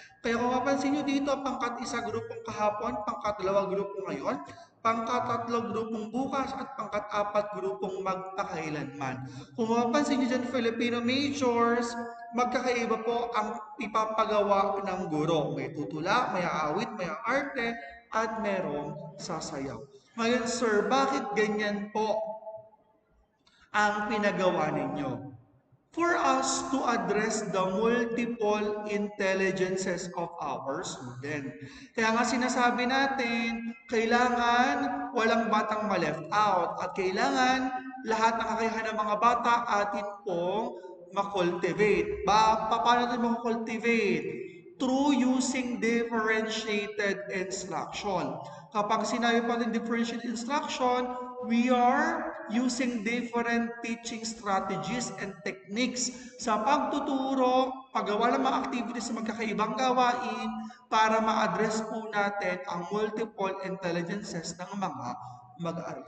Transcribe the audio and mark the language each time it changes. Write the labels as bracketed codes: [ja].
[tl] Kaya kung mapansin nyo dito, pangkat isa grupong kahapon, pangkat dalawa grupo ngayon, pangkat-tatlo grupong bukas, at pangkat-apat grupong magpakailanman. Kung mapapansin niyo dyan, Filipino majors, magkakaiba po ang ipapagawa ng guro. May tutula, may aawit, may arte, at merong sasayaw. Ngayon, sir, bakit ganyan po ang pinagawa ninyo? [en] For us to address the multiple intelligences of our student. [tl] Kaya nga sinasabi natin, kailangan walang batang ma-left out at kailangan lahat ng kakayahan ng mga bata atin pong makultivate. Paano natin makultivate? [en] Through using differentiated instruction. [tl] Kapag sinabi pa ng differentiated instruction, [en] we are using different teaching strategies and techniques [tl] sa pagtuturo, paggawa ng mga activities sa magkakaibang gawain para ma-address po natin ang multiple intelligences ng mga mag-aaral.